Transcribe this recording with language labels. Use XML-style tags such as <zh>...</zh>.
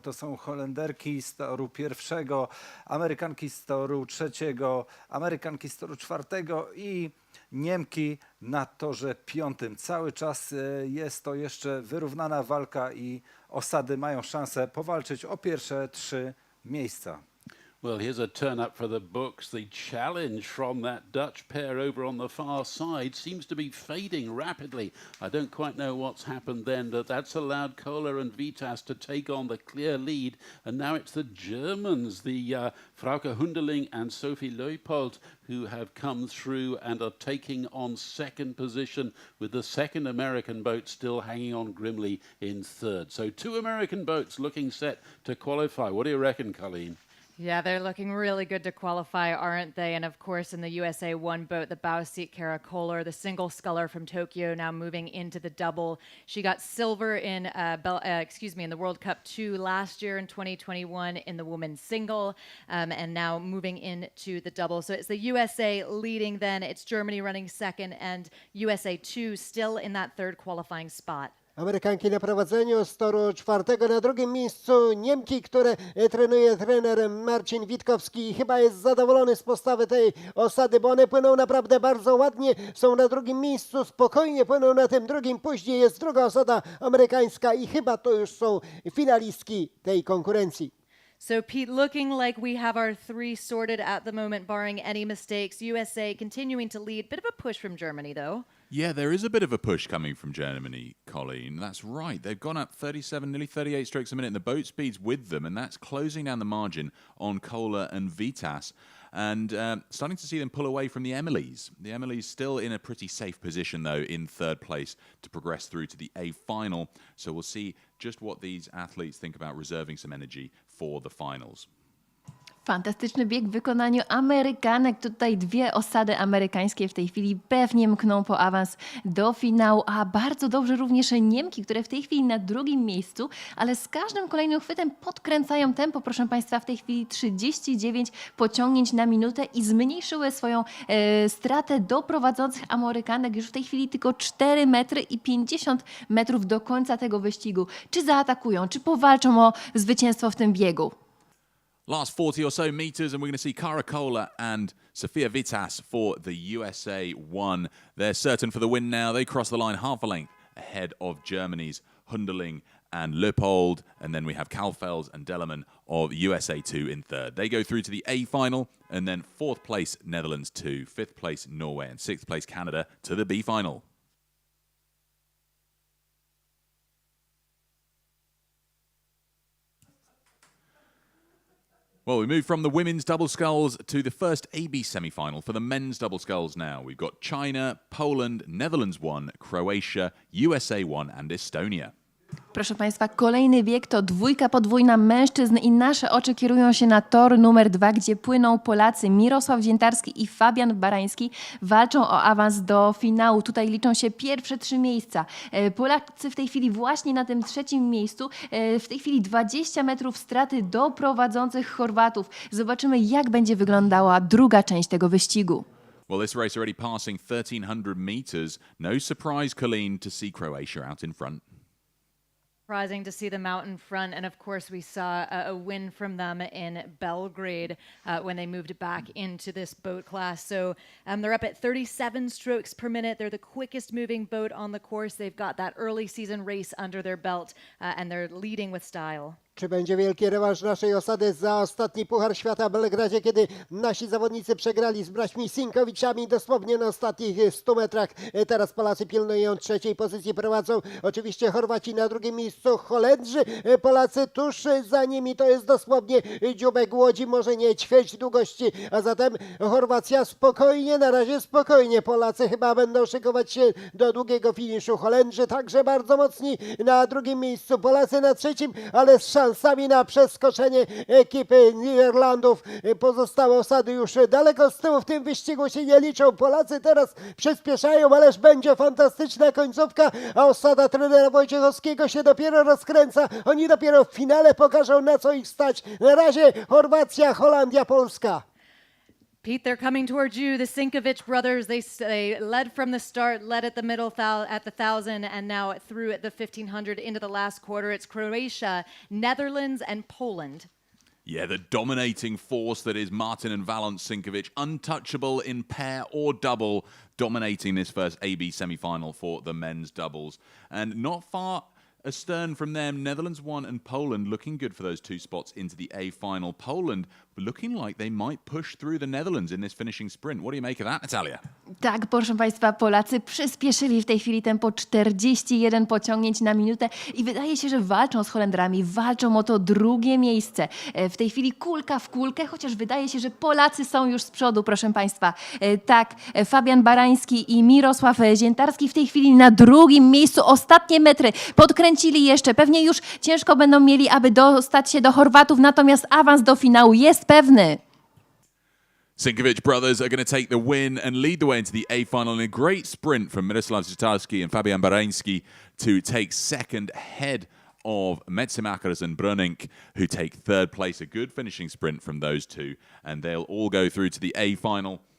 <pl>To są Holenderki z toru pierwszego, Amerykanki z toru trzeciego, Amerykanki z toru czwartego i Niemki na torze piątym. Cały czas jest to jeszcze wyrównana walka i osady mają szansę powalczyć o pierwsze 3 miejsca.</pl> <en>Well, here's a turn up for the books. The challenge from that Dutch pair over on the far side seems to be fading rapidly. I don't quite know what's happened then, but that's allowed Kohler and Vitas to take on the clear lead. And now it's the Germans, the Frauke Hunderling and Sophie Leupold, who have come through and are taking on second position, with the second American boat still hanging on grimly in third. So 2 American boats looking set to qualify. What do you reckon, Colleen? Yeah, they're looking really good to qualify, aren't they? And of course, in the USA 1 boat, the bow seat Kara Kohler, the single sculler from Tokyo, now moving into the double. She got silver in in the World Cup 2 last year in 2021 in the women's single, and now moving into the double. So it's the USA leading then, it's Germany running second, and USA 2 still in that third qualifying spot.</en> <pl>Amerykanki na prowadzeniu z toru czwartego, na drugim miejscu Niemki, które trenuje trener Marcin Witkowski i chyba jest zadowolony z postawy tej osady, bo one płyną naprawdę bardzo ładnie, są na drugim miejscu, spokojnie płyną na tym drugim, później jest druga osada amerykańska i chyba to już są finalistki tej konkurencji.</pl> <en>So, Pete, looking like we have our three sorted at the moment, barring any mistakes. USA continuing to lead. Bit of a push from Germany, though. Yeah, there is a bit of a push coming from Germany, Colleen. That's right. They've gone up 37, nearly 38 strokes a minute, and the boat speed's with them, and that's closing down the margin on Kohler and Vitas. And starting to see them pull away from the Emilys. The Emilys still in a pretty safe position, though, in third place to progress through to the A final. So we'll see just what these athletes think about reserving some energy for the finals.</en> <pl>Fantastyczny bieg w wykonaniu Amerykanek. Tutaj dwie osady amerykańskie w tej chwili pewnie mkną po awans do finału, a bardzo dobrze również Niemki, które w tej chwili na drugim miejscu, ale z każdym kolejnym chwytem podkręcają tempo. Proszę Państwa, w tej chwili 39 pociągnięć na minutę i zmniejszyły swoją stratę do prowadzących Amerykanek. Już w tej chwili tylko 4 metry i 50 metrów do końca tego wyścigu. Czy zaatakują, czy powalczą o zwycięstwo w tym biegu?</pl> <en>Last 40 or so meters, and we're going to see Cara Kohler and Sofia Vitas for the USA 1. They're certain for the win now. They cross the line half a length ahead of Germany's Hunderling and Leupold. And then we have Kalfels and Dellerman of USA 2 in third. They go through to the A final, and then fourth place Netherlands 2, fifth place Norway, and sixth place Canada to the B final. Well, we move from the women's double sculls to the first AB semi-final for the men's double sculls now. We've got China, Poland, Netherlands 1, Croatia, USA 1 and Estonia.</en> <pl>Proszę Państwa, kolejny bieg to dwójka podwójna mężczyzn i nasze oczy kierują się na tor numer 2, gdzie płyną Polacy Mirosław Ziętarski i Fabian Barański. Walczą o awans do finału. Tutaj liczą się pierwsze 3 miejsca. Polacy w tej chwili właśnie na tym trzecim miejscu. W tej chwili 20 metrów straty do prowadzących Chorwatów. Zobaczymy, jak będzie wyglądała druga część tego wyścigu.</pl> <en>Well, this race already passing 1300 meters. No surprise, Colleen, to see Croatia out in front. Surprising to see them out in front. And of course, we saw a win from them in Belgrade when they moved back into this boat class. So they're up at 37 strokes per minute. They're the quickest moving boat on the course. They've got that early season race under their belt and they're leading with style.</en> <pl>Czy będzie wielki rewanż naszej osady za ostatni Puchar Świata w Belgradzie, kiedy nasi zawodnicy przegrali z braćmi Sinkowiczami dosłownie na ostatnich 100 metrach. Teraz Polacy pilnują trzeciej pozycji, prowadzą oczywiście Chorwaci na drugim miejscu, Holendrzy, Polacy tuż za nimi, to jest dosłownie dziubek łodzi, może nie ćwierć długości, a zatem Chorwacja spokojnie, na razie spokojnie, Polacy chyba będą szykować się do długiego finiszu, Holendrzy także bardzo mocni na drugim miejscu, Polacy na trzecim, ale z szansami na przeskoczenie ekipy Niderlandów. Pozostałe osady już daleko z tyłu w tym wyścigu się nie liczą. Polacy teraz przyspieszają, ależ będzie fantastyczna końcówka, a osada trenera Wojciechowskiego się dopiero rozkręca. Oni dopiero w finale pokażą, na co ich stać. Na razie Chorwacja, Holandia, Polska.</pl> <en>Pete, they're coming towards you. The Sinkovic brothers, they led from the start, led at the middle at the 1,000, and now through at the 1,500 into the last quarter. It's Croatia, Netherlands, and Poland. Yeah, the dominating force that is Martin and Valent Sinkovic, untouchable in pair or double, dominating this first AB semi-final for the men's doubles. And not far astern from them, Netherlands 1 and Poland looking good for those 2 spots into the A final. Poland looking like they might push through the Netherlands in this finishing sprint. What do you make of that, Natalia?</en> <pl>Tak, proszę Państwa, Polacy przyspieszyli w tej chwili tempo 41 pociągnięć na minutę i wydaje się, że walczą z Holendrami, walczą o to drugie miejsce. W tej chwili kulka w kulkę, chociaż wydaje się, że Polacy są już z przodu, proszę Państwa. Tak, Fabian Barański i Mirosław Ziętarski w tej chwili na drugim miejscu, ostatnie metry podkręcili jeszcze. Pewnie już ciężko będą mieli, aby dostać się do Chorwatów, natomiast awans do finału jest pewny.</pl> <en>Sinkovic brothers are going to take the win and lead the way into the A final in a great sprint from Mirosław Zitarski and Fabian Barański to take second ahead of Metzimakers and Brunink, who take third place. A good finishing sprint from those two, and they'll all go through to the A final.</en>